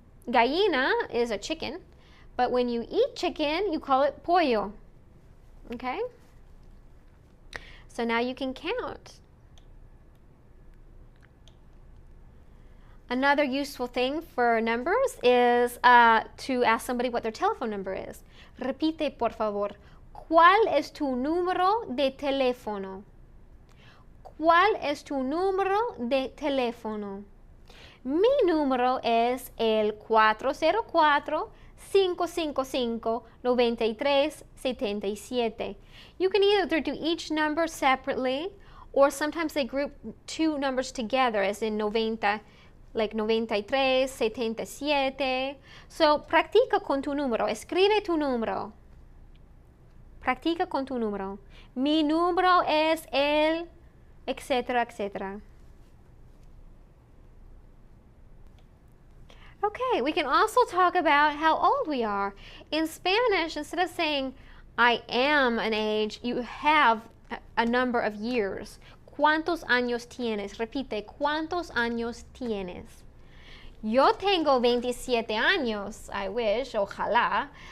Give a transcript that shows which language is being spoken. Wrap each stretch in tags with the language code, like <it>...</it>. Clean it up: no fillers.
<en>Gallina is a chicken, but when you eat chicken, you call it pollo. Okay? So now you can count. Another useful thing for numbers is to ask somebody what their telephone number is.</en> <es>Repite, por favor. ¿Cuál es tu número de teléfono? ¿Cuál es tu número de teléfono? Mi número es el 404-555-9377.</es> <en>You can either do each number separately, or sometimes they group 2 numbers together, as in 90, like 93, 77.</en> <es>So, practica con tu número. Escribe tu número. Practica con tu número. Mi número es el... etc., etc.</es> <en>Okay, we can also talk about how old we are. In Spanish, instead of saying, I am an age, you have a number of years.</en> <es>¿Cuántos años tienes? Repite, ¿cuántos años tienes? Yo tengo 27 años,</es> <en>I wish,</en> <es>ojalá.</es>